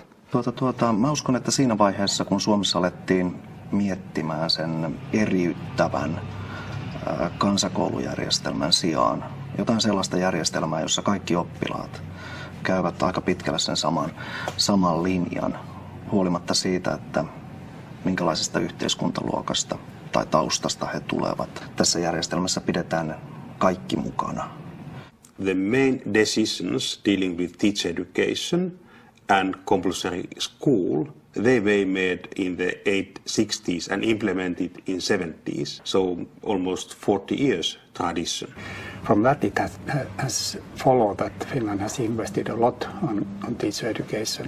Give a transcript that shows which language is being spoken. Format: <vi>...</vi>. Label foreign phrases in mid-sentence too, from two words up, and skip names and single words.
<fi>Mä uskon, että siinä vaiheessa, kun Suomessa alettiin miettimään sen eriyttävän kansakoulujärjestelmän sijaan jotain sellaista järjestelmää, jossa kaikki oppilaat käyvät aika pitkälle sen saman linjan, huolimatta siitä, että minkälaisesta yhteiskuntaluokasta tai taustasta he tulevat. Tässä järjestelmässä pidetään kaikki mukana.</fi> <en>The main decisions dealing with teacher education and compulsory school, they were made in the 60s and implemented in 70s, so almost 40 years tradition. from that it has followed that Finland has invested a lot on teacher education.</en>